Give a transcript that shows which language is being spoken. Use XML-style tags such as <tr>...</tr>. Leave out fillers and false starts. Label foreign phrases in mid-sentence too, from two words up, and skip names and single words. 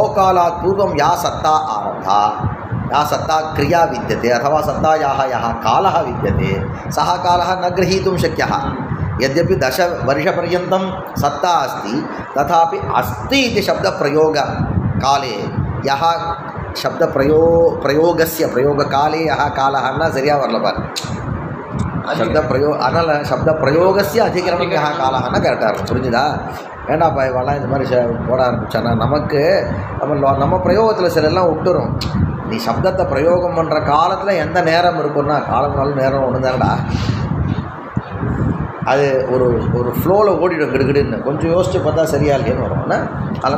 <sa>कालात् पूर्वं या सत्ता आरब्धा या सत्ता क्रिया विद्यते अथवा सत्तायाः यः कालः विद्यते सः कालः न ग्रहीतुं शक्यः यद्यपि 10 वर्षपर्यन्तं सत्ता अस्ति तथापि अस्ति इति शब्दप्रयोगकाले यः शब्दप्रयोगस्य प्रयोगकाले यः कालः न</sa> <ta>சரியா வரல பாரு</ta> <sa>शब्दप्रयोगस्य अधिकरणं यः कालः न</sa> <ta>கரெக்டாக இருக்கும் புரிஞ்சுதா வேண்டாப்பா இவெல்லாம் இந்த மாதிரி போட ஆரம்பிச்சானா நமக்கு நம்ம பிரயோகத்தில் சிலெல்லாம் விட்டுரும் நீ சப்தத்தை பிரயோகம் பண்ணுற காலத்தில் எந்த நேரம் இருக்குன்னா காலம்னாலும் நேரம் ஒன்று தானடா அது ஒரு ஃப்ளோவில் ஓடிடும் கிடுகிடுன்னு கொஞ்சம் யோசித்து பார்த்தா சரியா இல்லைன்னு வரும்னா அதில்</ta>